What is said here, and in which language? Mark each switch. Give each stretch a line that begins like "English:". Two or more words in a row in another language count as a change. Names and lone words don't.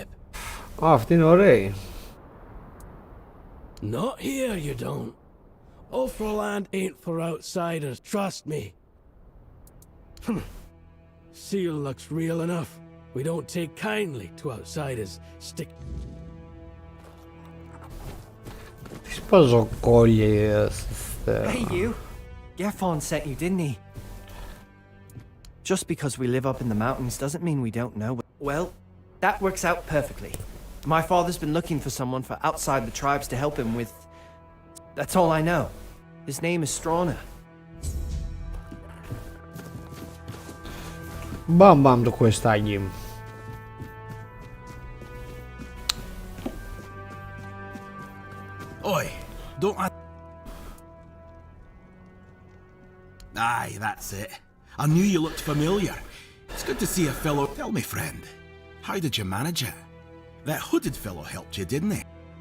Greek: Αυτή είναι ωραία.
English: Not here, you don't. Ulfraland ain't for outsiders, trust me. Seal looks real enough. We don't take kindly to outsiders. Stick.
Greek: Τις παζοκόλλιες.
English: Hey, you. Gefon sent you, didn't he? Just because we live up in the mountains doesn't mean we don't know. Well, that works out perfectly. My father's been looking for someone for outside the tribes to help him with... That's all I know. His name is Strana.
Greek: Μπαμ μπαμ το questάκι.
English: Oi, don't I... Aye, that's it. I knew you looked familiar. It's good to see a fellow... Tell me, friend, how did you manage it? That hooded fellow helped you, didn't he?